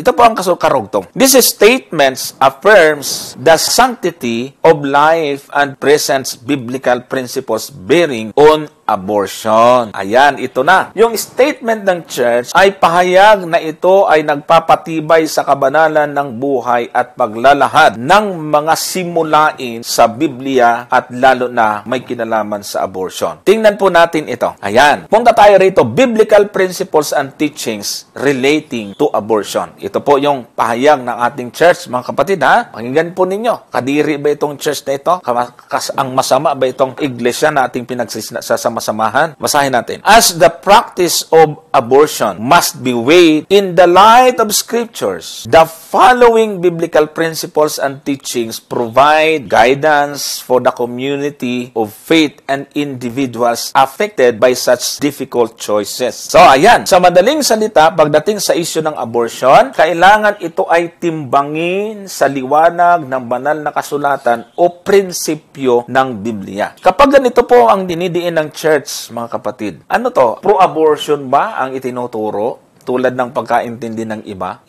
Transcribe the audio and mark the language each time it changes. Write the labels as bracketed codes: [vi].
[tl] Ito po ang karugtong. [en] This statements affirms the sanctity of life and presents biblical principles bearing on abortion. [tl] Ayan, ito na. Yung statement ng church ay pahayag na ito ay nagpapatibay sa kabanalan ng buhay at paglalahad ng mga simulain sa Biblia at lalo na may kinalaman sa abortion. Tingnan po natin ito. Ayan. Punta tayo rito. [en] Biblical principles and teachings relating to abortion. [tl] Ito po yung pahayag ng ating church, mga kapatid, ha? Pakinggan po ninyo. Kadiri ba itong church na ito? Ang masama ba itong iglesia na ating pinagsasama-samahan? Basahin natin. [en] As the practice of abortion must be weighed in the light of scriptures, the following biblical principles and teachings provide guidance for the community of faith and individuals affected by such difficult choices. [tl] So, ayan. Sa madaling salita, pagdating sa issue ng abortion, kailangan ito ay timbangin sa liwanag ng banal na kasulatan o prinsipyo ng Biblia. Kapag ganito po ang dinidiin ng church, mga kapatid, ano to? Pro-abortion ba ang itinuturo? Tulad ng pagkaintindi ng iba.